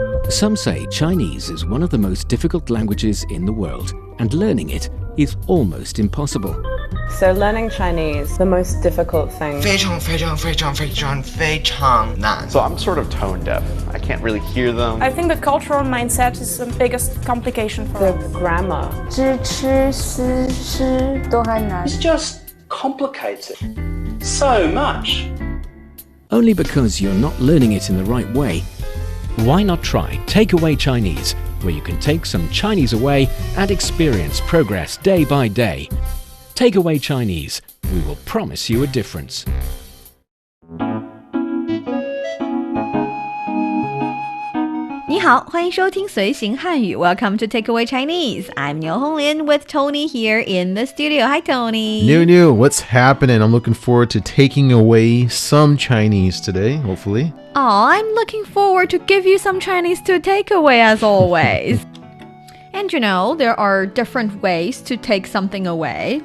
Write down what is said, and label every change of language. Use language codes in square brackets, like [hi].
[en] Some say Chinese is one of the most difficult languages in the world, and learning it is almost impossible. So learning Chinese, the most difficult thing. [zh] 非常非常非常非常非常难 [en] So I'm sort of tone deaf. I can't really hear them. I think the cultural mindset is the biggest complication for The us. grammar. [zh] 知吃思诗都很难 [en] It's just complicated so much. Only because you're not learning it in the right way. Why not try Takeaway Chinese, where you can take some Chinese away and experience progress day by day. Takeaway Chinese, we will promise you a difference. [zh] 你好，欢迎收听随行汉语 [en] Welcome to Takeaway Chinese. I'm Niu Honglin with Tony here in the studio. Hi, Tony. Niuniu, what's happening? I'm looking forward to taking away some Chinese today, hopefully. Oh, I'm looking forward to give you some Chinese to take away as always. And you know, there are different ways to take something away.